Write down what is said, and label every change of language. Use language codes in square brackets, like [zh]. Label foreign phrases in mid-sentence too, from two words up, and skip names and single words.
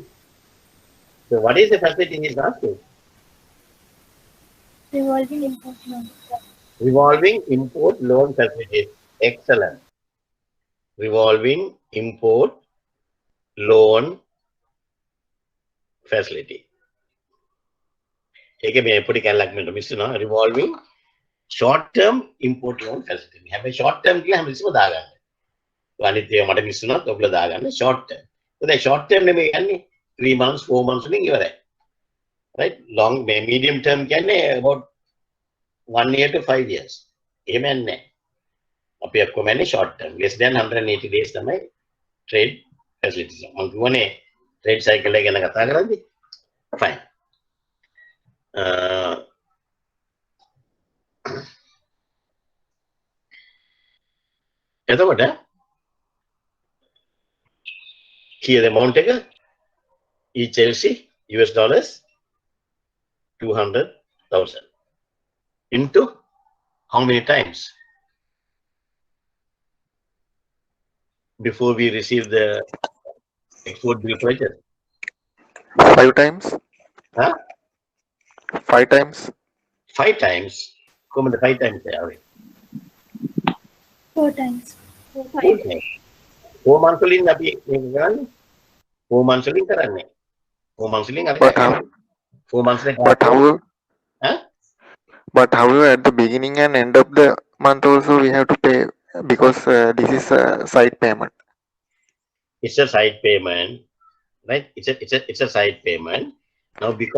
[en] So what is the facility he is asking? Revolving import loan. Revolving import loan facility. Excellent. Revolving import loan facility. [si] ඒක මේ පොඩි කැලලක් මෙන්න මිස් වෙනවා. [en] Revolving short term import loan facility. [si] හැබැයි [en] short term [si] කියලා හැමතිස්සෙම දාගන්න. අනිත් ඒවා මට මිස් වුණාත් ඔයගොල්ලෝ දාගන්න [en] short term. [si] දැන් [en] short term [si] නෙමෙයි යන්නේ [en] 3 months 4 months [si] වලින් ඉවරයි. [en] Right? Long medium term කියන්නේ about 1 year to 5 years. [si] එහෙම යන්නේ. අපි ඔක්කොම යන්නේ [en] short term. Less than 180 days තමයි trade facilities. [si] මම කියවනේ [en] trade cycle [si] එක ගැන කතා කරද්දී. Fine. [en] එතකොට here the amount එක each LC US dollars 200,000 into how many times before we receive the export bill purchase? 5 times. Huh? 5 times. 5 times. Come the 5 times there. 4 times. 4 times. 4 months [si] වලින් අපි මේක කරන්නේ [en] 4 months [si] වලින් කරන්නේ [en] 4 months [si] වලින් අපි [en] But how? 4 months [si] වලින් [en] But how? huh? But however, at the beginning and end of the month also we have to pay because this is a side payment. It's a side payment, right? It's a side payment. Now because